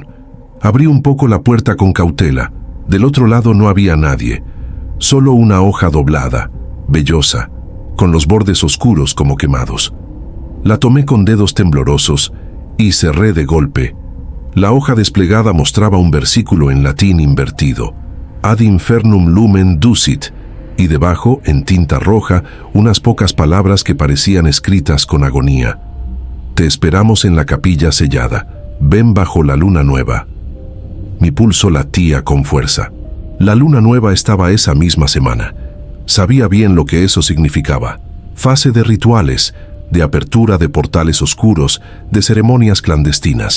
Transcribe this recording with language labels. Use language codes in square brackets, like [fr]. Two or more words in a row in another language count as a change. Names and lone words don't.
[es] Abrí un poco la puerta con cautela. Del otro lado no había nadie. Solo una hoja doblada, vellosa, con los bordes oscuros como quemados. La tomé con dedos temblorosos y cerré de golpe. La hoja desplegada mostraba un versículo en latín invertido. [la] Ad infernum lumen ducit, [es] y debajo, en tinta roja, unas pocas palabras que parecían escritas con agonía. Te esperamos en la capilla sellada. Ven bajo la luna nueva. Mi pulso latía con fuerza. La luna nueva estaba esa misma semana. Sabía bien lo que eso significaba. Fase de rituales, de apertura de portales oscuros, de ceremonias clandestinas.